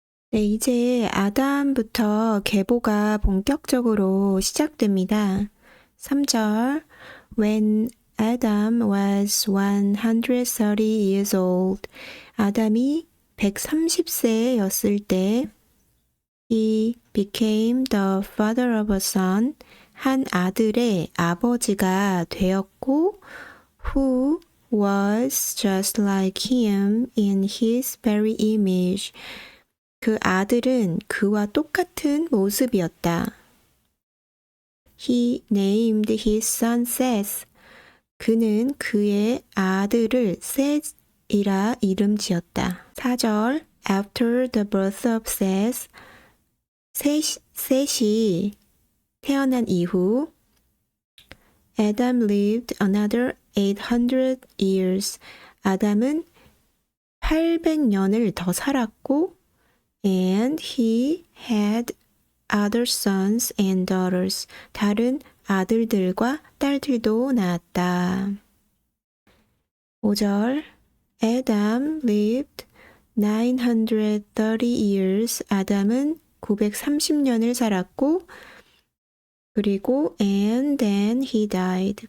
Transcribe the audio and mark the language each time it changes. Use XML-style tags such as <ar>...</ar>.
<ko>네, 이제 아담부터 계보가 본격적으로 시작됩니다.</ko> <en>3절 When Adam was 130 years old,</en> <ko>아담이 130세였을 때</ko> <en>He became the father of a son,</en> <ko>한 아들의 아버지가 되었고</ko> <en>Who was just like him in his very image.</en> <ko>그 아들은 그와 똑같은 모습이었다.</ko> <en>He named his son Seth.</en> <ko>그는 그의 아들을 셋이라 이름 지었다.</ko> <en>4절 After the birth of Seth,</en> <ko>셋이 태어난 이후</ko> <en>Adam lived another 800 years.</en> <ko>아담은 800년을 더 살았고</ko> <en>And he had other sons and daughters.</en> <ko>다른 아들들과 딸들도 낳았다. 5절</ko> <en>Adam lived 930 years.</en> <ko>아담은 930년을 살았고, 그리고</ko> <en>and then he died.</en>